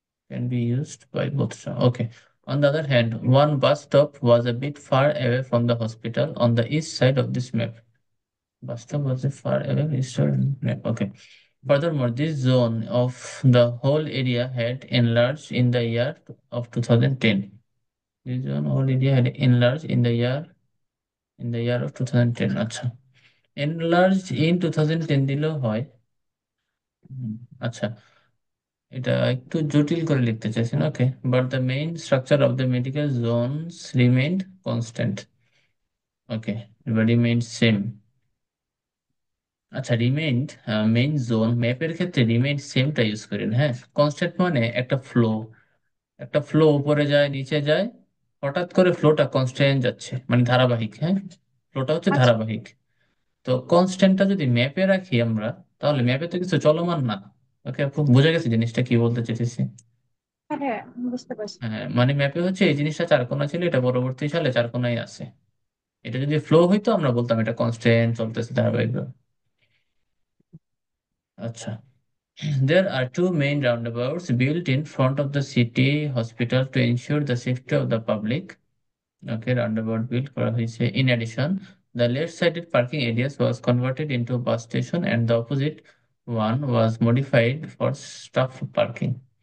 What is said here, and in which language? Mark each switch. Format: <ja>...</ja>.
<en>Can be used by both staff. Okay. On the other hand, one bus stop was a bit far away from the hospital on the east side of this map. Bus stop was a far away east side of the map. Okay. Furthermore, this zone of the whole area had enlarged in the year of 2010. This zone whole area had enlarged in the year of 2010.</en> <bn>আচ্ছা,</bn> <en>enlarged in 2010</en> <bn>দিলেও হয়। হুম, আচ্ছা, এটা একটু জটিল করে লিখতে চাইছেন।</bn> <en>Okay, but the main structure of the medical zones remained constant.</en> <bn>Okay, remained same. আচ্ছা, রিমেইনড মেইন জোন ম্যাপের ক্ষেত্রে রিমেইনড সেমটা ইউজ করেন। হ্যাঁ, কনস্ট্যান্ট মানে একটা ফ্লো উপরে যায় নিচে যায়, হঠাৎ করে ফ্লোটা কনস্ট্যান্ট যাচ্ছে, মানে ধারাবাহিক। হ্যাঁ, ফ্লোটা হচ্ছে আচ্ছা। ধারাবাহিক। তো কনস্ট্যান্টটা যদি ম্যাপে রাখি আমরা, তাহলে ম্যাপে তো কিছু চলমান না। ওকে, খুব বোঝা গেছে জিনিসটা কি বলতে চেয়েছি। হ্যাঁ হ্যাঁ, বুঝতে পারছি। হ্যাঁ, মানে ম্যাপে হচ্ছে এই জিনিসটা চারকোনা ছিল, এটা পরবর্তী সালে চারকোনায় আছে। এটা যদি ফ্লো হইতো আমরা বলতাম এটা কনস্ট্যান্ট চলতেছে ধারাবাহিক।</bn> <en>আচ্ছা, there are two main roundabouts built in front of the city hospital to ensure the safety of the public. Okay, roundabout built</en> <bn>করা হয়েছে।</bn> <en>In addition, the left-sided parking areas was converted into a bus station and the opposite one was modified for staff parking.</en>